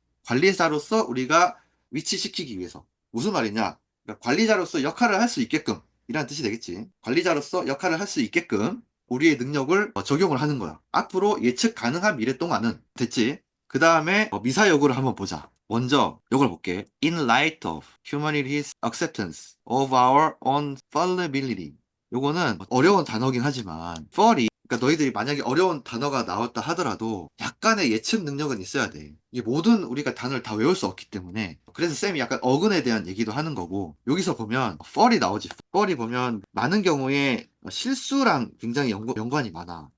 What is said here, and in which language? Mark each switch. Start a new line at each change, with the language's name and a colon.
Korean: 관리자로서 우리가 위치시키기 위해서. 무슨 말이냐? 그러니까 관리자로서 역할을 할 수 있게끔 이라는 뜻이 되겠지. 관리자로서 역할을 할 수 있게끔 우리의 능력을 적용을 하는 거야. 앞으로 예측 가능한 미래 동안은 됐지. 그 다음에 미사여구를 한번 보자. 먼저 이걸 볼게.
English: In light of humanity's acceptance of our own fallibility.
Korean: 요거는 어려운 단어긴 하지만 fall이 그러니까 너희들이 만약에 어려운 단어가 나왔다 하더라도 약간의 예측 능력은 있어야 돼. 이게 모든 우리가 단어를 다 외울 수 없기 때문에 그래서 쌤이 약간 어근에 대한 얘기도 하는 거고 여기서 보면 fall이 나오지. fall이 보면 많은 경우에 실수랑 굉장히 연관이 많아.